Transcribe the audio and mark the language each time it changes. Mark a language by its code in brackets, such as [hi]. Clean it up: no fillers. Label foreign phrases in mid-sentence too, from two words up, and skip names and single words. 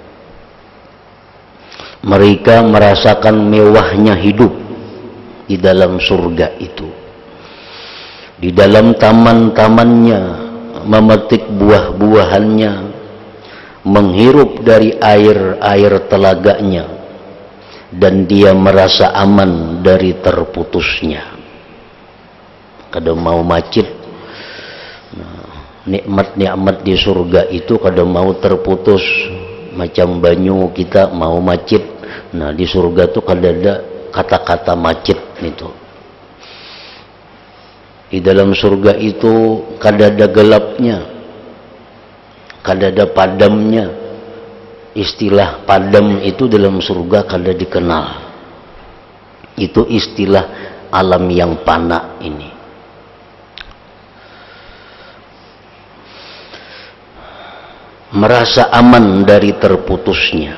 [id] Mereka merasakan mewahnya hidup di dalam surga itu, di dalam taman-tamannya, memetik buah-buahannya, menghirup dari air-air telaganya, dan dia merasa aman dari terputusnya. Kada mau macet, nikmat-nikmat di surga itu kada mau terputus. Macam banyu kita mau macet, nah di surga tuh kada ada kata-kata macet itu. Di dalam surga itu kadada gelapnya, kadada padamnya. Istilah padam itu dalam surga kada dikenal. Itu istilah alam yang fana ini. Merasa aman dari terputusnya.